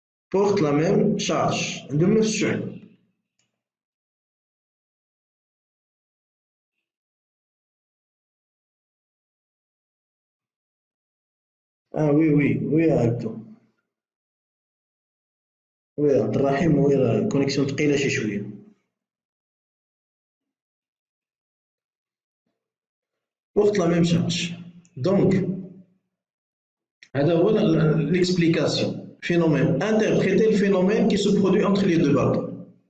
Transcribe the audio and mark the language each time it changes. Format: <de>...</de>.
<fr>portent la même charge,</fr> <ar>عندهم نفس الشحنة.</ar> <fr>Ah oui, oui, oui يا عبدو.</fr> <ar>وي عبد الرحيم، وي راه الكونيكسيون ثقيلة شي شوية.</ar> <fr>portent la même charge. Donc</fr> <ar>هذا هو</ar> <fr>l'explication. Phénomène. Interpréter le phénomène qui se produit entre les deux bâtons.</fr>